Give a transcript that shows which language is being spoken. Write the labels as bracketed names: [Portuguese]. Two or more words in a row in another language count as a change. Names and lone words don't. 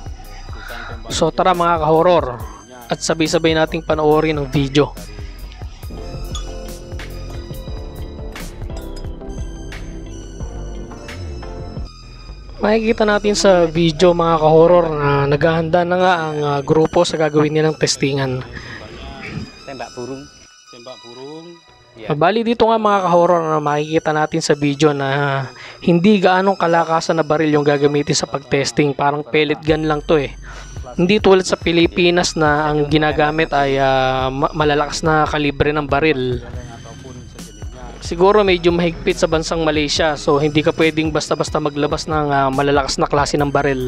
[Filipino] So tara mga ka-horror at sabay-sabay nating panoorin ang video. Makikita natin sa video mga ka-horror na naghahanda na nga ang grupo sa gagawin nilang testingan. [Indonesian] Tembak burung. Tembak burung. [Filipino] Bali dito nga mga ka-horror na makikita natin sa video na hindi gaanong kalakasan na baril yung gagamitin sa pag-testing. Parang [English] pellet gun [Filipino] lang to eh. Hindi tulad sa Pilipinas na ang ginagamit ay malalakas na kalibre ng baril. Siguro medyo mahigpit sa bansang Malaysia, so hindi ka pwedeng basta-basta maglabas ng malalakas na klase ng baril.